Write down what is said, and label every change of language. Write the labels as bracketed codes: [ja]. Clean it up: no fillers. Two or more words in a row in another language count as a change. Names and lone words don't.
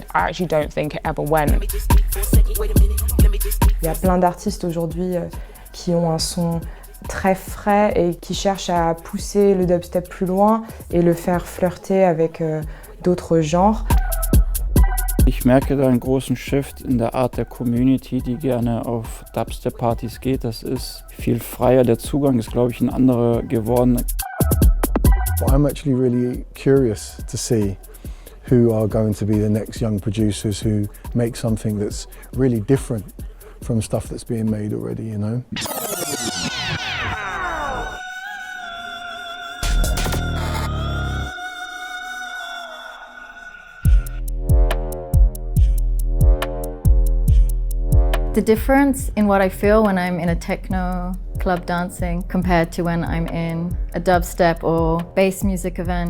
[en] I actually don't think it ever went. [fr] Il y a plein d'artistes aujourd'hui qui ont un son très frais et qui cherchent à pousser le dubstep plus loin et le faire flirter avec d'autres genres. [de] Ich merke da einen großen Shift in der Art der Community, die gerne auf Dubstep-Partys geht. Das ist viel freier, der Zugang ist, glaube ich, ein anderer geworden. [en] I'm actually really curious to see who are going to be the next young producers who make something that's really different from stuff that's being made already, you know? The difference in what I feel when I'm in a techno club dancing compared to when I'm in a dubstep or bass music event.